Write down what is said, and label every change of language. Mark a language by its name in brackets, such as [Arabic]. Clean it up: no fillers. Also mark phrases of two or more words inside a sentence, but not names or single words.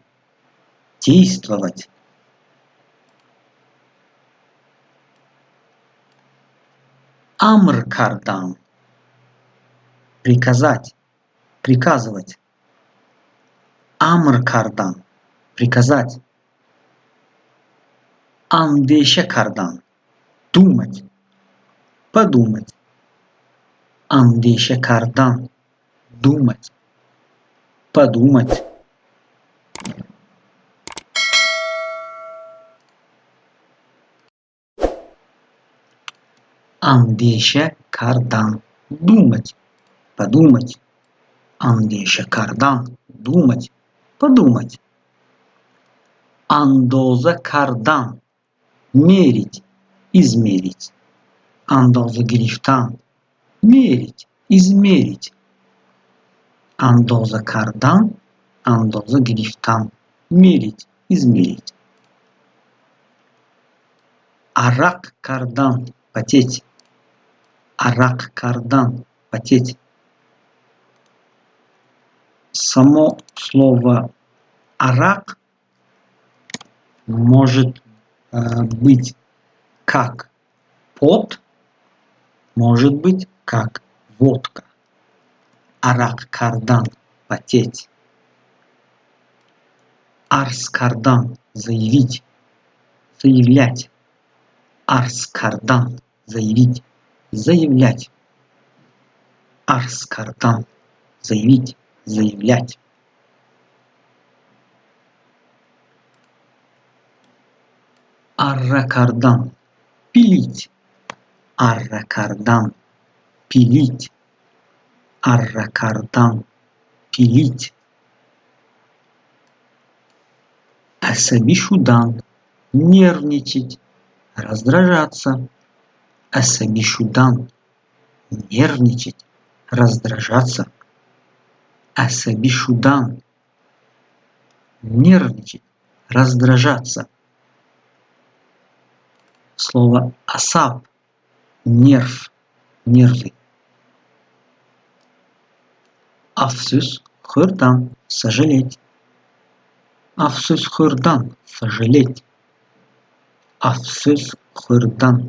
[Tajik] Действовать. Амр кардан. [Russian] Приказать. Приказывать. [Tajik] Амр кардан. Приказать. Андеше кардан. [Russian] Думать. Подумать. [Tajik] Андеше кардан. [Russian] Думать. Подумать. [Tajik] Андеше кардан. Думать. [Russian] Подумать. [Tajik] Андеше кардан. [Russian] Думать. Подумать. [Tajik] Андоза кардан. [Russian] Мерить. Измерить. [Tajik] Андоза грифтан. [Russian] Мерить. Измерить. [Tajik] Андоза кардан. Андоза грифтан. [Russian] Мерить. Измерить. [Tajik] Арак кардан. Потеть. Арак кардан. [Russian] Потеть. Само слово арак может быть как пот, может быть как водка. [Tajik] Арак кардан. Потеть. Арс кардан. Заявить. [Russian] Заявлять. [Tajik] Арс кардан. [Russian] Заявить. [Tajik] Заявлять. Арс кардан. [Russian] Заявить. Заявлять. Арракардан. Пилить. Арракардан. Пилить. Арракардан. Пилить. Асабишудан. Нервничать. Раздражаться. Асабишудан. Нервничать. Раздражаться. Асабишудан. Нервничать. Раздражаться. Слово асаб. Нерв. Нервы. [Tajik] Афсус хурдан. [Russian] Сожалеть. [Tajik] Афсус хурдан. Сожалеть. Афсус хурдан.